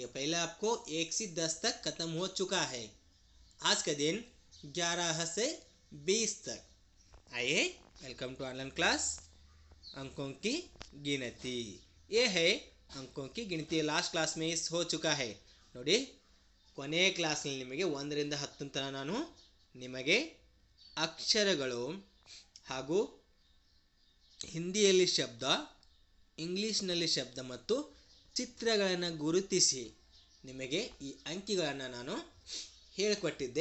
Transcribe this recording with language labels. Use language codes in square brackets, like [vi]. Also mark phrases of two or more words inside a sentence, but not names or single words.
[hi] पहले आपको 1 से 10 तक खत्म हो चुका है। आज का दिन 11 से 20 तक। आइए, [en] welcome to online class. [hi] अंकों की गिनती ये है। अंकों की गिनती [en] last class [hi] में इस हो चुका है नोड़ी। [kn] ಕೊನೆ ಕ್ಲಾಸ್ನಲ್ಲಿ ನಿಮಗೆ 1 ರಿಂದ 10 ತನಕ ನಾನು ನಿಮಗೆ ಅಕ್ಷರಗಳು ಹಾಗೂ ಹಿಂದಿಯಲ್ಲಿ ಶಬ್ದ, ಇಂಗ್ಲಿಷ್ನಲ್ಲಿ ಶಬ್ದ ಮತ್ತು ಚಿತ್ರಗಳನ್ನು ಗುರುತಿಸಿ ನಿಮಗೆ ಈ ಅಂಕಿಗಳನ್ನು ನಾನು ಹೇಳಿಕೊಟ್ಟಿದ್ದೆ.